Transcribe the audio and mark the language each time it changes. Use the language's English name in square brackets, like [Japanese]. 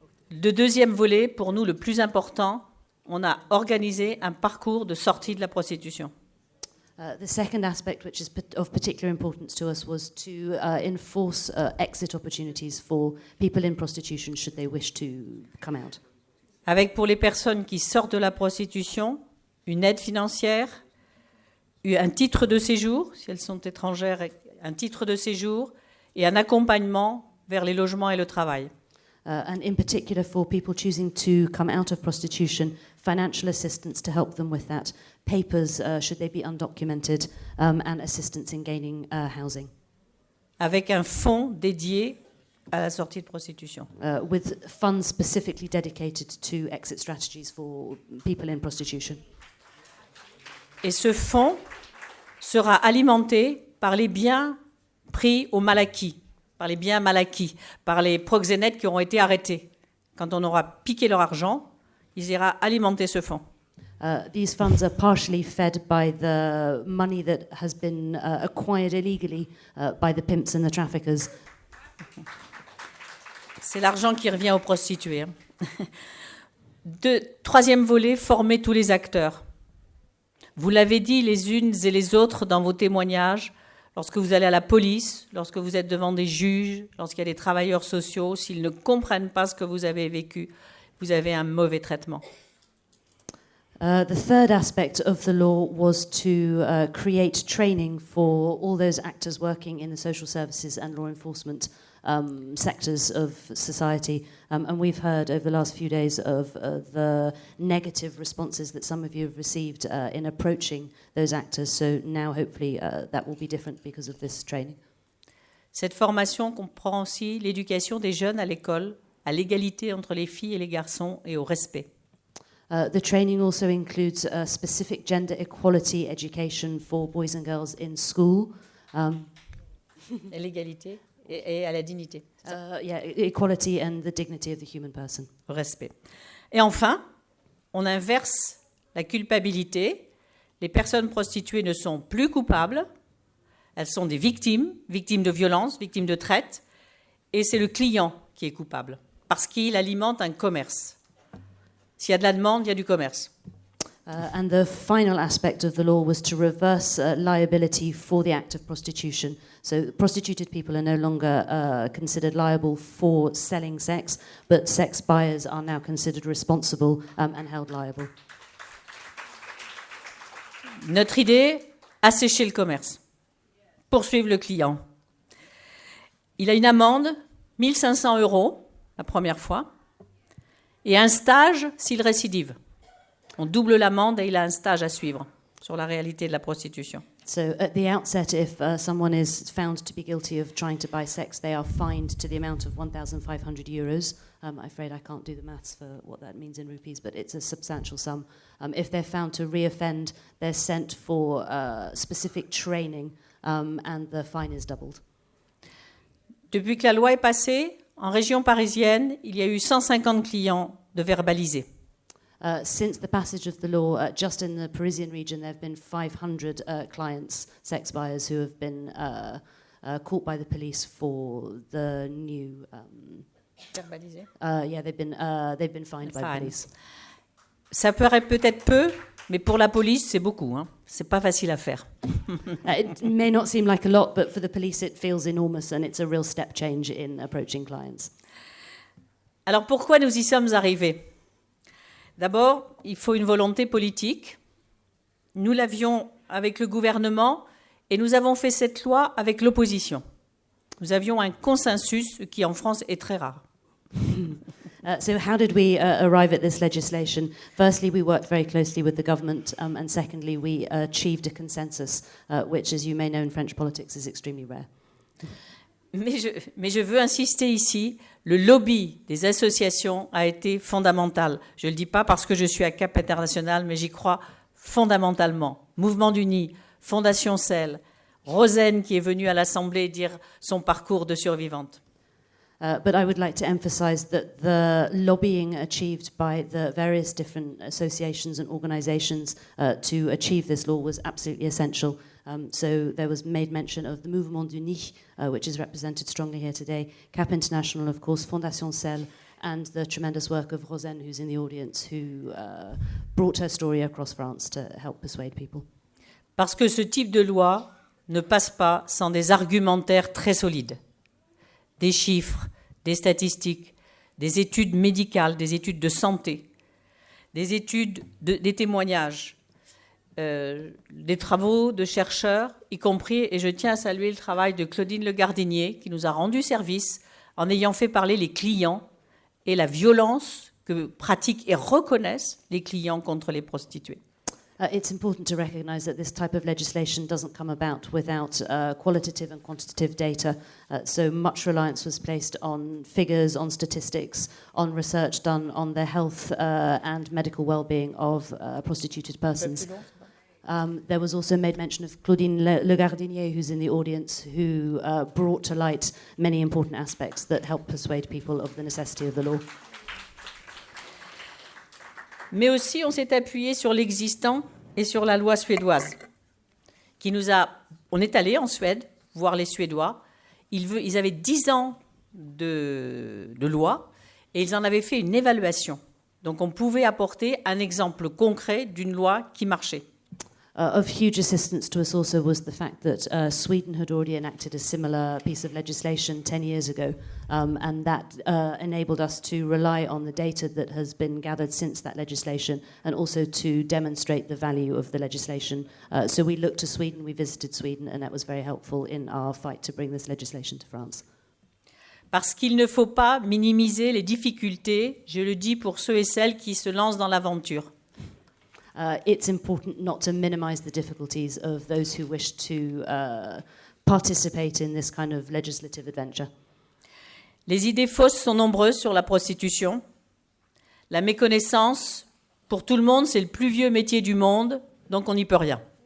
[French] Le deuxième volet, pour nous le plus important, on a organisé un parcours de sortie de la prostitution. [English] The second aspect, which is of particular importance to us, was to enforce exit opportunities for people in prostitution should they wish to come out. [French] Avec pour les personnes qui sortent de la prostitution, une aide financière, un titre de séjour, si elles sont étrangères, un titre de séjour et un accompagnement vers les logements et le travail. [English] And in particular for people choosing to come out of prostitution, financial assistance to help them with that, papers should they be undocumented, and assistance in gaining housing. [French] Avec un fonds dédié à la sortie de prostitution. [English] With funds specifically dedicated to exit strategies for people in prostitution. [French] Et ce fonds sera alimenté par les biens pris au mal acquis, par les biens mal acquis, par les proxénètes qui auront été arrêtés. Quand on aura piqué leur argent, ils iront alimenter ce fonds. [English] These funds are partially fed by the money that has been acquired illegally by the pimps and the traffickers. [French] C'est l'argent qui revient aux prostituées. Troisième volet, former tous les acteurs. Vous l'avez dit les unes et les autres dans vos témoignages, lorsque vous allez à la police, lorsque vous êtes devant des juges, lorsqu'il y a des travailleurs sociaux, s'ils ne comprennent pas ce que vous avez vécu, vous avez un mauvais traitement. [English] The third aspect of the law was to create training for all those actors working in the social services and law enforcement sectors of society. And we've heard over the last few days of the negative responses that some of you have received in approaching those actors. So now hopefully that will be different because of this training. [French] Cette formation comprend aussi l'éducation des jeunes à l'école, à l'égalité entre les filles et les garçons et au respect. [English] The training also includes specific gender equality education for boys and girls in school. [French] Et l'égalité et à la dignité. [English] Equality and the dignity of the human person. Respect. [French] Et enfin, on inverse la culpabilité. Les personnes prostituées ne sont plus coupables. Elles sont des victimes, victimes de violences, victimes de traite, et c'est le client qui est coupable, parce qu'il alimente un commerce. S'il y a de la demande, il y a du commerce. [English] And the final aspect of the law was to reverse liability for the act of prostitution. So prostituted people are no longer considered liable for selling sex, but sex buyers are now considered responsible and held liable. [French] Notre idée, assécher le commerce, poursuivre le client. Il a une amende, 1 500 € la première fois, et un stage s'il récidive. On double l'amende et il a un stage à suivre sur la réalité de la prostitution. [English] So at the outset, if someone is found to be guilty of trying to buy sex, they are fined to the amount of 1,500 euros. I'm afraid I can't do the maths for what that means in rupees, but it's a substantial sum. If they're found to reoffend, they're sent for specific training, and the fine is doubled. [French] Depuis que la loi est passée, en région parisienne, il y a eu 150 clients de verbalisés. [English] Since the passage of the law, just in the Parisian region, there have been 500 clients, sex buyers, who have been caught by the police for the new. [French] Verbalisés. [English] Yeah, they've been fined by the police. [French] Ça paraît peut-être peu, mais pour la police, c'est beaucoup. Hein. C'est pas facile à faire. [English] It may not seem like a lot, but for the police, it feels enormous, and it's a real step change in approaching clients. [French] Alors pourquoi nous y sommes arrivés ? D'abord, il faut une volonté politique. Nous l'avions avec le gouvernement et nous avons fait cette loi avec l'opposition. Nous avions un consensus, ce qui en France est très rare. [English] So how did we arrive at this legislation? Firstly, we worked very closely with the government, and secondly, we achieved a consensus, which, as you may know in French politics, is extremely rare. [French] Mais je veux insister ici, le lobby des associations a été fondamental. Je ne le dis pas parce que je suis à Cap International, mais j'y crois fondamentalement. Mouvement d'Unis, Fondation Cell, Rosen qui est venue à l'Assemblée dire son parcours de survivante. [English] But I would like to emphasize that the lobbying achieved by the various different associations and organizations to achieve this law was absolutely essential. So there was made mention of the Mouvement d'Unis, which is represented strongly here today, Cap International, of course, Fondation Cell, and the tremendous work of Rosen, who's in the audience, who brought her story across France to help persuade people. [French] Parce que ce type de loi ne passe pas sans des argumentaires très solides, des chiffres, des statistiques, des études médicales, des études de santé, des études, des témoignages, des travaux de chercheurs, y compris, et je tiens à saluer le travail de Claudine Le Gardinier, qui nous a rendu service en ayant fait parler les clients et la violence que pratiquent et reconnaissent les clients contre les prostituées. [English] It's important to recognize that this type of legislation doesn't come about without qualitative and quantitative data. So much reliance was placed on figures, on statistics, on research done on the health and medical well-being of prostituted persons. There was also made mention of Claudine Le Gardinier, who's in the audience, who brought to light many important aspects that help persuade people of the necessity of the law. [French] Mais aussi, on s'est appuyé sur l'existant et sur la loi suédoise, qui nous a... On est allé en Suède voir les Suédois. Ils avaient 10 ans de loi et ils en avaient fait une évaluation. Donc, on pouvait apporter un exemple concret d'une loi qui marchait. [English] Of huge assistance to us also was the fact that Sweden had already enacted a similar piece of legislation 10 years ago, and that enabled us to rely on the data that has been gathered since that legislation and also to demonstrate the value of the legislation. So we looked to Sweden, we visited Sweden, and that was very helpful in our fight to bring this legislation to France. [French] Parce qu'il ne faut pas minimiser les difficultés, je le dis pour ceux et celles qui se lancent dans l'aventure. [English] It's important not to minimize the difficulties of those who wish to participate in this kind of legislative adventure. [French] Les idées fausses sont nombreuses sur la prostitution. La méconnaissance, pour tout le monde, c'est le plus vieux métier du monde, donc on n'y peut rien.